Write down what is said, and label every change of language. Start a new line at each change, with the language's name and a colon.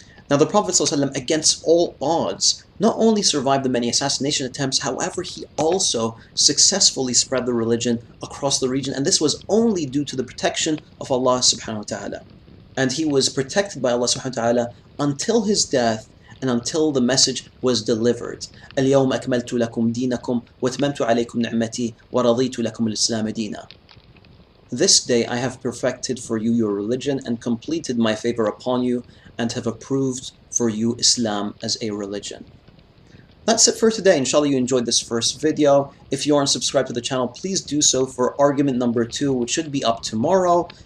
English: Now, the Prophet ﷺ, against all odds, not only survived the many assassination attempts, however, he also successfully spread the religion across the region, and this was only due to the protection of Allah
Arabic: subhanahu wa ta'ala.
English: And he was protected by Allah
Arabic: subhanahu wa ta'ala
English: until his death and until the message was delivered.
Arabic: اليوم أكملت لكم دينكم وأتممت عليكم نعمتي ورضيت لكم الإسلام دينا.
English: This day I have perfected for you your religion and completed my favor upon you and have approved for you Islam as a religion. That's it for today. Inshallah you enjoyed this first video. If you aren't subscribed to the channel, please do so for argument number 2, which should be up tomorrow.